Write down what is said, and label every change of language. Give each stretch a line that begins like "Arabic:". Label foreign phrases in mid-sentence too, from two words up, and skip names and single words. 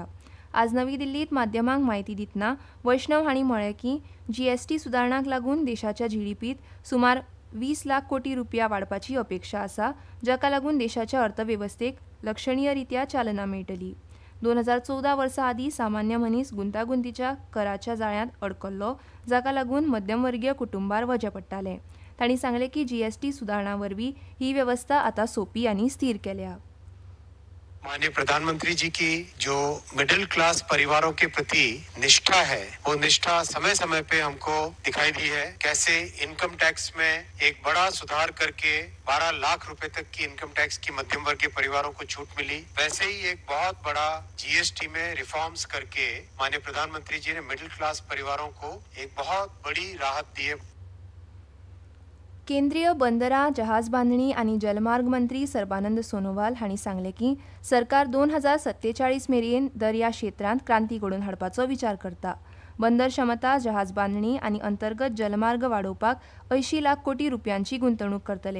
Konkani: आज नवी दिल्लींत माध्यमांक म्हायती दितना वैष्णव हांणी म्हळें की जीएसटी सुदारणाक लागून देशाच्या जीडीपीत सुमार 20 लाख कोटी रुपया वाडपाची अपेक्षा आसा, जाका लागून देशाच्या अर्थवेवस्थेक लक्षणीय रित्या चालना मेळटली. 2014 वर्सा आदी सामान्य मनीस गुंतागुंतीच्या कराच्या जाळ्यांत अडकल्लो, जाका लागून मध्यमवर्गीय कुटुंबार वजें पडटालें. तांणी सांगलें की जीएसटी सुदारणा वरवीं ही वेवस्था आतां सोपी आनी स्थिर केल्या.
Hindi: माननीय प्रधानमंत्री जी की जो
English: middle class
Hindi: परिवारों के प्रति निष्ठा है, वो निष्ठा समय समय पे हमको दिखाई दी है. कैसे
English: income tax
Hindi: में एक बड़ा सुधार करके 12 लाख रुपए तक की
English: income tax
Hindi: की मध्यम वर्गीय परिवारों को छूट मिली, वैसे ही एक बहुत बड़ा जीएसटी में रिफॉर्म्स करके माननीय प्रधानमंत्री जी ने
English: middle class
Hindi: परिवारों को एक बहुत बड़ी राहत दी है.
Konkani: केंद्रीय बंदरां, जहाज बांधणी आनी जलमार्ग मंत्री सर्बानंद सोनोवाल हांणी सांगलें की सरकार 2047 मेरेन दर्या क्षेत्रांत क्रांती घडोवन हाडपाचो विचार करता. बंदर क्षमता, जहाज बांधणी आनी अंतर्गत जलमार्ग वाडोवपाक 80 लाख कोटी रुपयांची गुंतवणूक करतले.